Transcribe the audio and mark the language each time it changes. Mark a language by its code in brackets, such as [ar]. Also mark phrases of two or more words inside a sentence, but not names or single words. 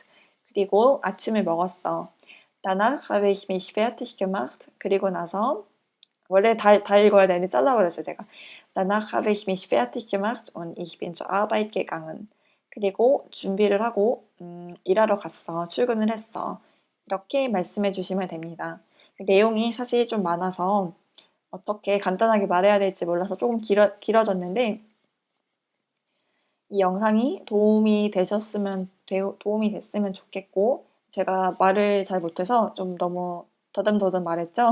[ko] 그리고 아침을 먹었어. [de] Danach habe ich mich fertig gemacht. [ko] 그리고 나서 원래 다 읽어야 되는데 잘라버렸어요 제가. [de] Danach habe ich mich fertig gemacht und ich bin zur Arbeit gegangen. [ko] 그리고 준비를 하고 일하러 갔어. 출근을 했어. 이렇게 말씀해 주시면 됩니다. 내용이 사실 좀 많아서 어떻게 간단하게 말해야 될지 몰라서 조금 길어졌는데 이 영상이 도움이 됐으면 좋겠고 제가 말을 잘 못해서 좀 너무 더듬더듬 말했죠.